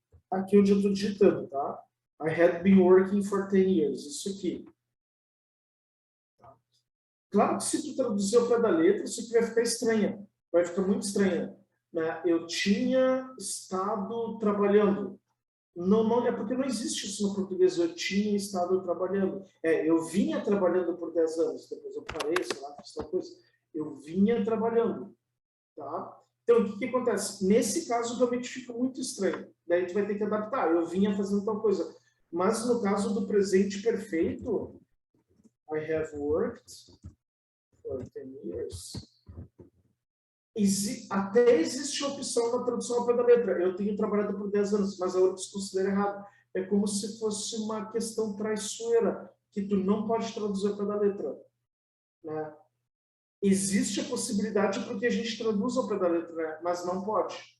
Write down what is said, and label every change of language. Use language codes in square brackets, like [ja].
[pt] aqui onde eu estou digitando, tá? [en] I had been working for 10 years. [pt] Isso aqui. Tá? Claro que se tu traduzir ao pé da letra, isso aqui vai ficar estranha. Vai ficar muito estranha. né? Eu tinha estado trabalhando. Não, é porque não existe isso no português. Eu tinha estado trabalhando. Eu vinha trabalhando por 10 anos. Depois eu parei, sei lá, fiz tal coisa. Eu vinha trabalhando. Tá? Então, o que acontece? Nesse caso, realmente fica muito estranho. Daí tu vai ter que adaptar. Eu vinha fazendo tal coisa. Mas no caso do presente perfeito, [en] I have worked for 10 years. [pt] Até existe a opção na tradução ao pé da letra. Eu tenho trabalhado por 10 anos, mas a URBS considera errado. É como se fosse uma questão traiçoeira, que tu não pode traduzir ao pé da letra. Né? Existe a possibilidade porque a gente traduz ao pé da letra, né? Mas não pode.